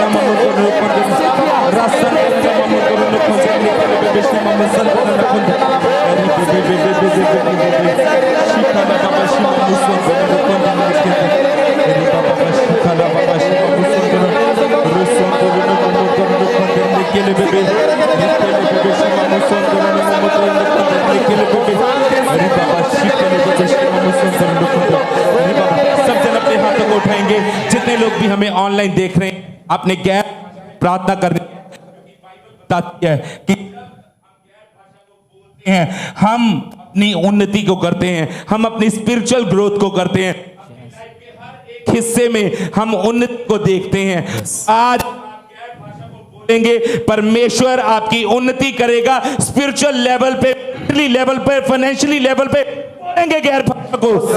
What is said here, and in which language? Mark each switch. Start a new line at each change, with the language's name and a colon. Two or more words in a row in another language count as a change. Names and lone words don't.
Hindi: mamandoro nukonde rasanda na mamandoro nukonde nikele bebe shima masandoro nukonde ri bebe bebe bebe shikala baba shima musondoro nukonde nikele ri baba shikala baba shima musondoro rusondoro mamandoro nukonde nikele bebe shima musondoro mamandoro nukonde nikele bebe ri बaba शिकले बचे शिमा मुसंदर लुकुंदर री बाबा सब जन अपने हाथों को उठाएंगे जितने लोग भी हमें ऑनलाइन देख रहे हैं आपने गैर प्रार्थना करनी बताती है कि हम अपनी उन्नति को करते हैं हम अपनी
English: spiritual growth
Hindi: को करते हैं हिस्से में हम उन्नति को देखते हैं आज परमेश्वर आपकी उन्नति करेगा
English: spiritual level
Hindi: पे लेवल पे
English: financially level
Hindi: पे बोलेंगे गैर भाषा को